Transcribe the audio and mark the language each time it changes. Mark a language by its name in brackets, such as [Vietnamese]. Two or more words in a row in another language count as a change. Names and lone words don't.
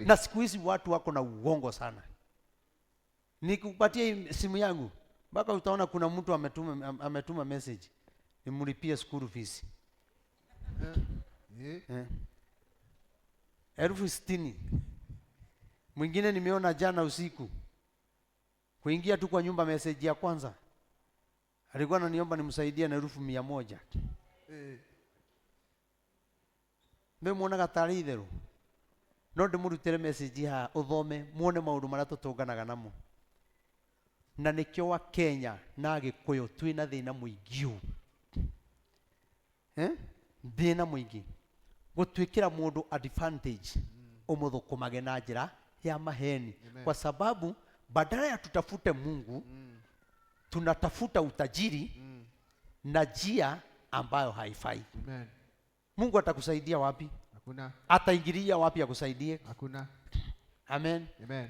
[Swahili] Na siku hizi watu wako na uongo sana. Nikupatie simu yangu, mpaka utaona kuna mtu ametuma message nimlipie [English] school fees. Yeah. [Swahili] 60,000. Mwingine nimeona jana usiku kuingia tu kwa nyumba, message ya kwanza alikuwa ananiomba nimsaidie na 100,000. [Kikuyu] Mbe muona gatari itherũ no ndĩmũrutĩre message ha ũthome muone maũndũ marĩa tũtũnganaga namo. Na nĩkĩo wa Kenya na Gĩkũyũ twĩna thĩna mũingĩ thĩna mũingĩ gũtwĩkĩra mũndũ advantage ũmũthũkũmage na njĩra ya maheni. [Swahili] Kwa sababu badala ya tutafute Mungu tunatafuta utajiri na njia ambayo haifai. Amen. Mungu atakusaidia wapi? Hakuna. Ataingilia wapi akusaidie? Hakuna. Amen. Amen.